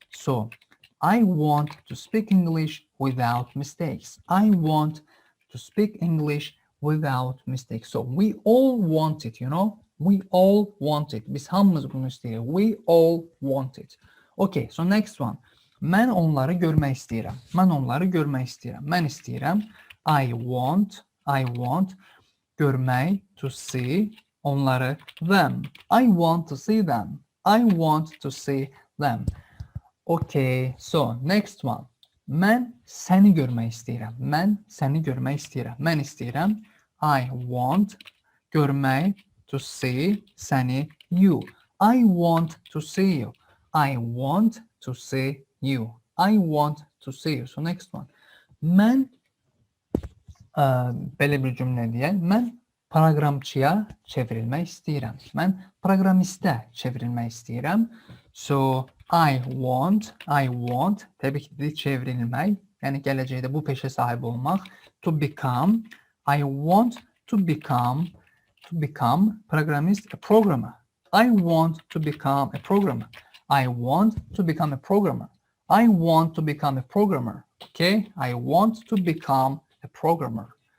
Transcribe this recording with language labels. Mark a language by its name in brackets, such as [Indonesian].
[English] So, I want to speak English without mistakes. I want to speak English without mistakes. So, we all want it, you know? We all want it. [Azerbaijani] Biz hamımız bunu istəyirik. [English] We all want it. Okay, so next one. [Azerbaijani] Mən onları görmək istəyirəm. Mən onları görmək istəyirəm. Mən istəyirəm. [English] I want [Azerbaijani] görmək, [English] to see [Azerbaijani] onları, [English] them. I want to see them. I want to see them. Okay, so next one. [Azerbaijani] Mən səni görmək istəyirəm. Mən səni görmək istəyirəm. Mən istəyirəm. [English] I want [Azerbaijani] görmək, [English] to see [Azerbaijani] səni, [English] you. I want to see you. I want to see you. I want to see you. So next one. [Azerbaijani] Mən belə bir cümlə deyək. Mən proqramçıya çevrilmək istəyirəm. Mən proqramistə çevrilmək istəyirəm. [English] So, I want, [Azerbaijani] təbii ki, çevrilmək, yəni gələcəkdə bu peşə sahibi olmaq. [English] To become, I want to become programmist, a programmer. I want to become a programmer. I want to become a programmer. I want to become a programmer. Okay? I want to become a programmer.